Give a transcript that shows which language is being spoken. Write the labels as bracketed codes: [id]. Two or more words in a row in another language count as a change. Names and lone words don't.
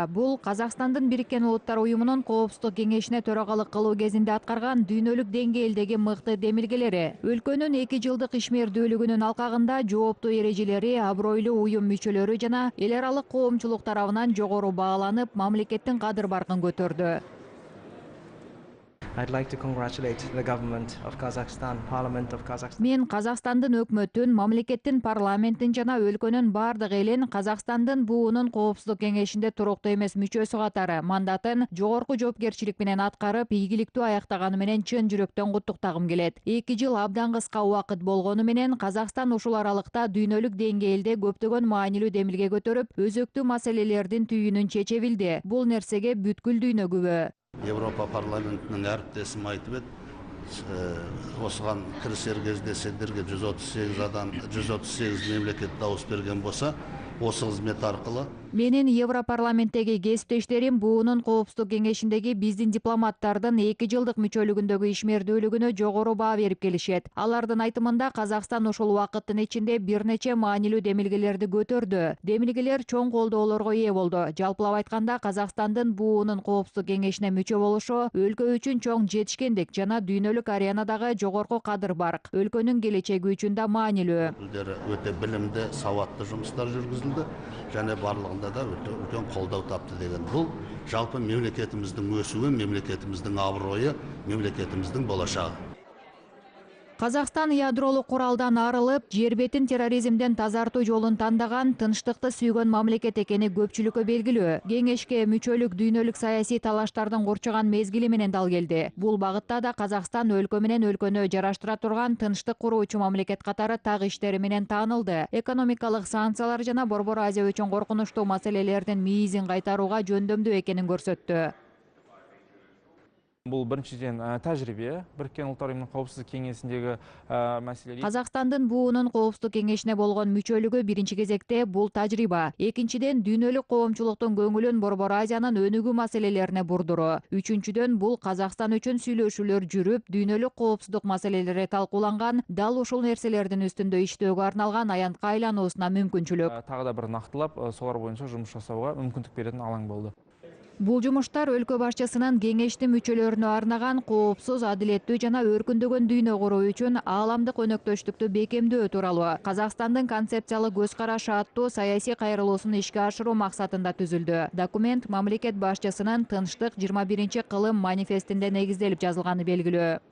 [ky] Бул Казакстандын Бириккен Улуттар уюмунун Коопсуздук кеңешине төрагалык кылуу кезинде аткарган дүйнөлүк деңгээлдеги мыкты демилгелери. Өлкөнүн 2 жылдык ишмердүүлүгүнүн алкагында жооптуу эрежелери, абройлуу уюм мүчөлөрү жана эл аралык коомчулук тарабынан жогору бааланып, мамлекеттин кадыр-баркын көтөрдү. [en] I'd like to congratulate the government of Kazakhstan, Parliament of Kazakhstan. [ky] Мен Казакстандын өкмөтүн, мамлекеттин парламентин жана өлкөнүн бардык элин Казакстандын буунун Коопсуздук кеңешинде туруктуу эмес мүчөсү катары мандатын жогорку жоопкерчилик менен аткарып, ийгиликтүү аяктаганы менен чын жүрөктөн куттуктагым келет. 2 жыл абдан кыска убакыт болгону менен Казакстан ушул аралыкта дүйнөлүк деңгээлде көптөгөн маанилүү демилге көтөрүп, өзөктүү маселелердин түйүнүн чече билди. Бул нерсеге бүткүл дүйнө күбө. [kk] Европа парламентінің әріптесім айтып еді, осыған кірісер кезде сендерге 138 мемлекет дауыс берген болса, осы қызмет арқылы [ky] Менин Европарламенттеги кесиптештерим буунун Коопсуздук кеңешиндеги биздин дипломаттардын 2 жылдык мүчөлүгүндөгү ишмердүүлүгүнө жогору баа берип келишет. Алардын айтымында Казакстан ушул убакыттын ичинде бир нече маанилүү демилгелерди көтөрдү. Демилгелер чоң колдоолорго ээ болду. Жалпылап айтканда, Казакстандын буунун Коопсуздук кеңешине мүчө болушу өлкө үчүн чоң жетишкендик жана дүйнөлүк аренадагы жогорку кадыр-барк, өлкөнүн келечеги үчүн да маанилүү. [kk] Өте білімді, сауатты жұмыстар жүргізілді және барлығында да үлкен қолдау тапты деген. Бұл жалпы мемлекетіміздің өсуі, мемлекетіміздің абыройы, мемлекетіміздің болашағы. [ky] Казакстан ядролук куралдан арылып, жер бетин терроризмден тазартуу жолун тандаган, тынчтыкты сүйгөн мамлекет экени көпчүлүккө белгилүү. Кеңешке мүчөлүк дүйнөлүк саясий талаштардын курчаган мезгили менен дал келди. Бул багытта да Казакстан өлкө менен өлкөнү жараштыра турган тынчтык куруучу мамлекет катары так иштери менен таанылды. Экономикалык санкциялар жана Борбор Азия үчүн коркунучтуу маселелердин мийизин кайтарууга жөндөмдүү экенин көрсөттү. [kk] Бұл біріншіден тәжірибе, Біріккен Ұлттар Ұйымының Қауіпсіздік кеңесіндегі мәселелер. [ky] Казакстандын буунун Коопсуздук кеңешине болгон мүчөлүгү биринчи кезекте бул тажрыйба. Экинчиден, дүйнөлүк коомчулуктун көңүлүн Борбор Азиянын өнүгүү маселелерине бурдуруу. Үчүнчүдөн, бул Казакстан үчүн сүйлөшүүлөр жүрүп, дүйнөлүк коопсуздук маселелери талкууланган, дал ушул нерселердин үстүндө иштөөгө арналган аянтка айлануусуна мүмкүнчүлүк. [kk] Тағы да бір нақтылап, солар бойынша жұмыс жасауға мүмкіндік беретін алаң болды. [ky] Бул жумуштар өлкө башчысынын кеңештин мүчөлөрүнө арнаган коопсуз, адилеттүү жана өркүндөгөн дүйнө куруу үчүн ааламдык өнөктөштүктү бекемдөө тууралуу Казакстандын концепциялык көз карашы аттуу саясий кайрылуусун ишке ашыруу максатында түзүлдү. Документ мамлекет башчысынын тынчтык 21-кылым манифестинде негизделип жазылганы белгилүү.